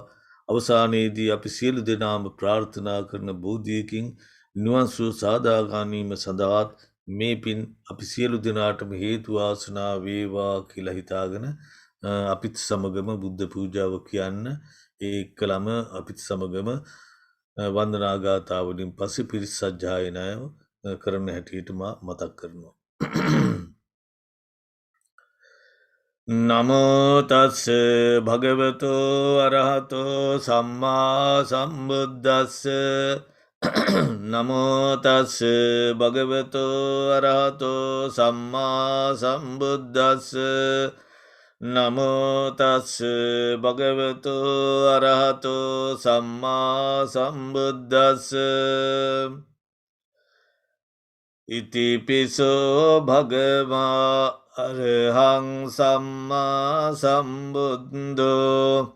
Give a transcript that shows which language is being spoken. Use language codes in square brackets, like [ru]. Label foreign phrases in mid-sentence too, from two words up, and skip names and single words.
[si] අවසානයේදී අපි සියලු දෙනාම ප්‍රාර්ථනා කරන බෝධියකින් නිවන් සුව සාදා ගැනීම සඳහාත් මේ පින් අපි සියලු දෙනාටම හේතු වාසනා වේවා කියලා හිතාගෙන අපිත් සමගම බුද්ධ පූජාව කියන්න ඒකලම අපිත් සමගම වන්දනා ගාථාවලින් පස්සේ පිරිත් සජ්ජායනාව කරන හැටියට මතක් කරනවා. [pi] නමෝ තස්ස භගවතෝ අරහතෝ සම්මා සම්බුද්දස්ස නමෝ තස්ස භගවතෝ අරහතෝ සම්මා සම්බුද්දස්ස නමෝ තස්ස භගවතෝ අරහතෝ සම්මා සම්බුද්දස්ස ඉතිපිසෝ භගවා අරහං සම්මා සම්බුද්ධෝ